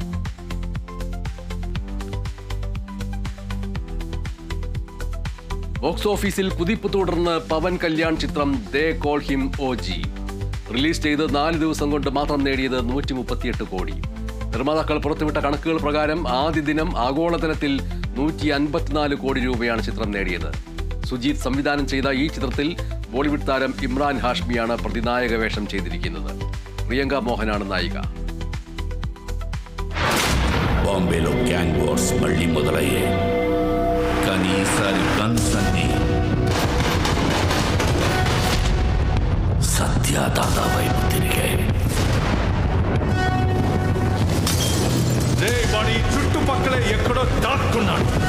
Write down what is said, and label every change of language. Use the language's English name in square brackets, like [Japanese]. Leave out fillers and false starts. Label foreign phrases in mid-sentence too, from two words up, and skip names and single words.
[English] box office-il [Malayalam] കുതിപ്പ് തുടർന്ന് പവൻ കല്യാൺ ചിത്രം ദേ കോൾ ഹിം OG റിലീസ് ചെയ്ത് 4 ദിവസം കൊണ്ട് മാത്രം നേടിയത് 138 കോടി. നിർമ്മാതാക്കൾ പുറത്തുവിട്ട കണക്കുകൾ പ്രകാരം ആദ്യ ദിനം ആഗോളതലത്തിൽ 154 കോടി രൂപയാണ് ചിത്രം നേടിയത്. സുജീത് സംവിധാനം ചെയ്ത ഈ ചിത്രത്തിൽ ബോളിവുഡ് താരം ഇമ്രാൻ ഹാഷ്മിയാണ് പ്രതിനായക വേഷം ചെയ്തിരിക്കുന്നത്. പ്രിയങ്ക മോഹനാണ് നായിക. [Telugu] బాంబేలో [English] gang wars [Telugu] మళ్లీ మొదలయ్యాయి. కానీ ఈసారి గన్స్ అన్ని సత్యదాదా వైపు తిరిగాయి. వాడి చుట్టుపక్కల ఎక్కడో దాక్కున్నాడు.